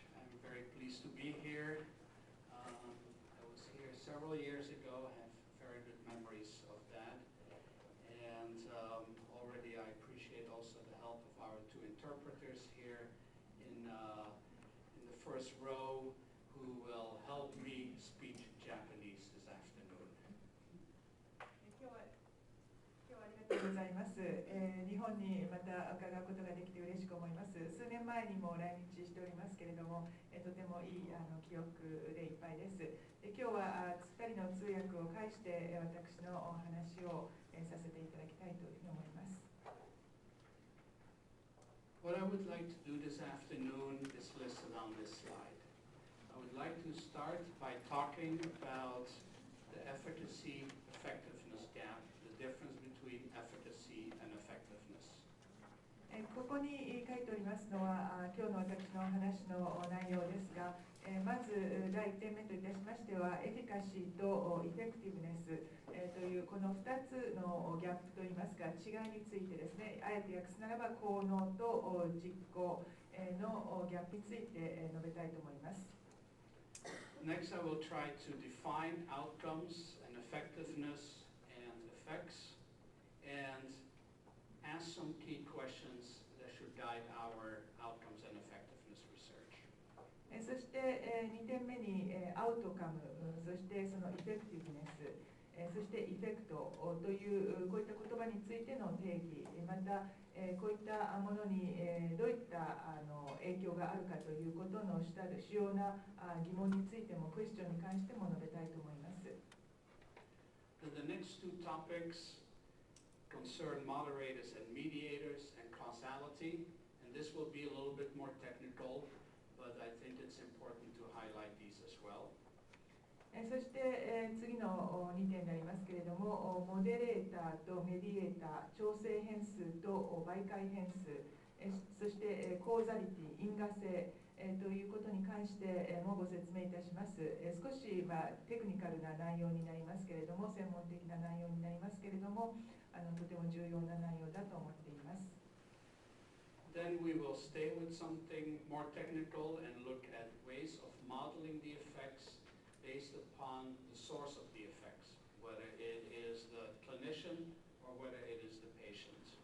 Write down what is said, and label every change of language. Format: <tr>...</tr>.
<en>I'm very pleased to be here. I was here several years ago. I have very good memories of that. And already I appreciate also the help of our two interpreters here in the first row who will help me speak Japanese this afternoon.</en> <ja>今日はありがとうございます。日本にまた伺うことができて嬉しく思います。数年前にも来日しておりますけれども、とてもいい記憶でいっぱいです。今日は2人の通訳を介して私のお話をさせていただきたいというふうに思います。</ja> <en>What I would like to do this afternoon is listed on this slide. I would like to start by talking about the efficacy effectiveness gap, the difference between efficacy and effectiveness.</en> <ja>ここに書いておりますのは今日の私の話の内容ですが、まず第1点目といたしましてはエフィカシーとエフェクティブネスというこの2つのギャップといいますか違いについてですね、あえて訳すならば効能と実行のギャップについて述べたいと思います。</ja> <en>Next, I will try to define outcomes and effectiveness and effects and ask some key questions that should guide our outcomes and effectiveness research.</en> <ja>そして2点目にアウトカム、そしてそのエフェクティブネス、そしてエフェクトというこういった言葉についての定義、またこういったものにどういった影響があるかということの主要な疑問についてもクエスチョンに関しても述べたいと思います。</ja> <en>The next two topics concern moderators and mediators and causality, and this will be a little bit more technical, but I think it's important to highlight these as well.</en> <ja>そして次の2点になりますけれども、モデレーターとメディエーター、調整変数と媒介変数、そしてコーザリティ、因果性ということに関してもご説明いたします。少しテクニカルな内容になりますけれども、専門的な内容になりますけれども、とても重要な内容だと思っています。</ja> <en>Then we will stay with something more technical and look at ways of modeling the effects based upon the source of the effects, whether it is the clinician or whether it is the patient.</en>